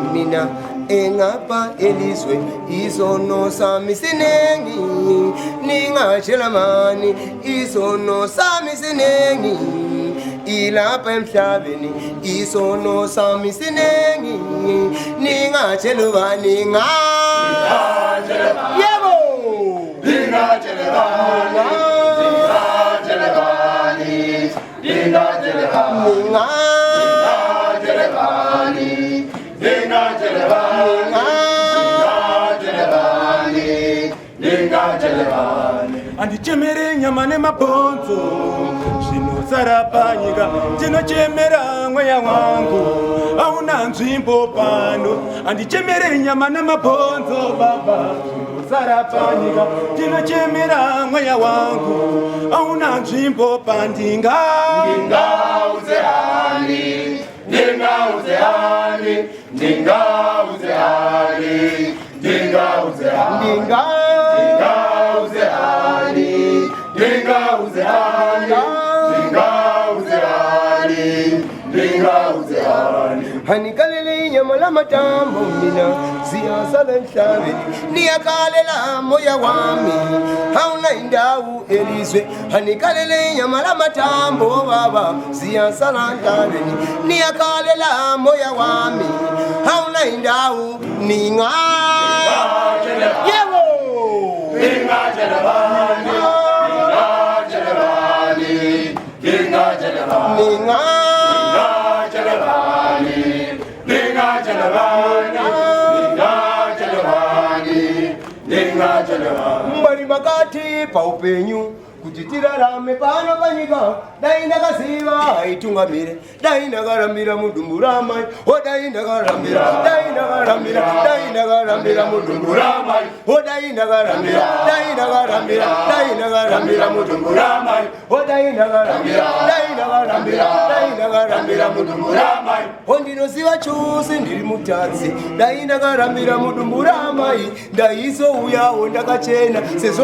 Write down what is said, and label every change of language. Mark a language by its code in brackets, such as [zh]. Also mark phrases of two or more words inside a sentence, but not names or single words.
[nd] mina engapha elizwe isono sami sinengi ningatshela mani isono sami sinengi ilapha emhlabeni isono sami sinengi ningatshela bani yebo ningatshela bani [sn] andichemere nyama nemabhonzo zvinosara panyika ndinochemera mweya wangu hauna nzvimbo pano andichemere nyama nemabhonzo baba zvinosara panyika ndinochemera mweya wangu hauna nzvimbo pandinga ndingauze hani ndingauze hani ndingauze hani ndingauze hani ndingauze hani ndingauze hani ndingauze hani ndingauze hani [nd] hanikalele inyama lamatambo mina ziyasala emhlabeni niyakalela moya wami hauna indawo elizwe hanikalele inyama lamatambo baba ziyasala emhlabeni niyakalela moya wami hauna indawo ninga yebo ningajelebani ningajelebani [sn] mbali makati pa upenyu kuti tirarame pano panyika dai ndakaziva aitungamire dai ndakarambira mudumburamai dai ndakarambira mudumburamai dai ndakarambira mudumburamai dai ndakarambira mudumburamai ndinoziva chose ndiri mutadzi dai ndakarambira mudumburamai ndaizouyawo ndakachena sezvo